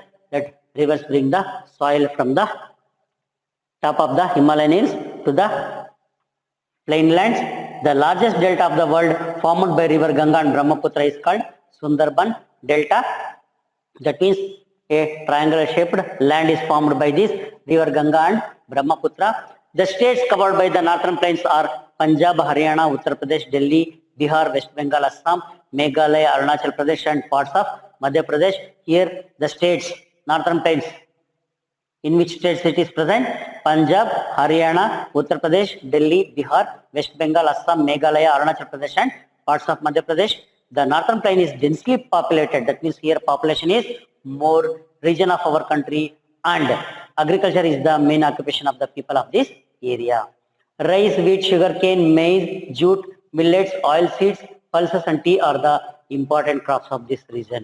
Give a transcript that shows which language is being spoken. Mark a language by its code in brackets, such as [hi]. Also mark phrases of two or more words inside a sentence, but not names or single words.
[en] That rivers bring the soil from the top of the Himalayan hills to the plainlands. The largest delta of the world formed by river Ganga and Brahmaputra is called Sundarban Delta. That means a triangular shaped land is formed by this river Ganga and Brahmaputra. The states covered by the northern plains are Punjab, Haryana, Uttar Pradesh, Delhi, Bihar, West Bengal, Assam, Meghalaya, Arunachal Pradesh, and parts of Madhya Pradesh. Here the states, northern plains, in which states it is present? Punjab, Haryana, Uttar Pradesh, Delhi, Bihar, West Bengal, Assam, Meghalaya, Arunachal Pradesh, and parts of Madhya Pradesh. The northern plain is densely populated. That means here population is more region of our country, and agriculture is the main occupation of the people of this area. Rice, wheat, sugarcane, maize, jute, millets, oil seeds, pulses, and tea are the important crops of this region.